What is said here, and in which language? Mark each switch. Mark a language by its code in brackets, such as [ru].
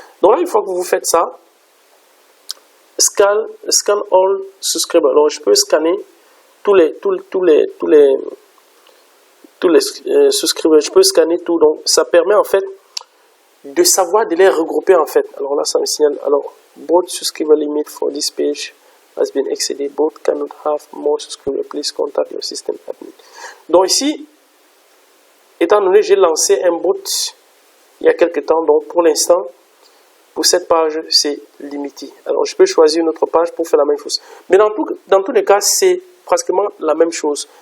[fr] Donc là, une fois que vous faites ça, [en] scan all subscribers. [fr] Alors, je peux scanner tous les subscribers. Je peux scanner tout. Donc, ça permet en fait de savoir, de les regrouper en fait. Alors là, ça me signale. [en] Alors, both subscriber limit for this page has been exceeded. Both cannot have more subscribers. Please contact your system admin. [fr] Donc ici, étant donné que j'ai lancé un bot il y a quelques temps, donc pour l'instant, pour cette page, c'est limité. Alors je peux choisir une autre page pour faire la même chose. Mais dans tous les cas, c'est pratiquement la même chose.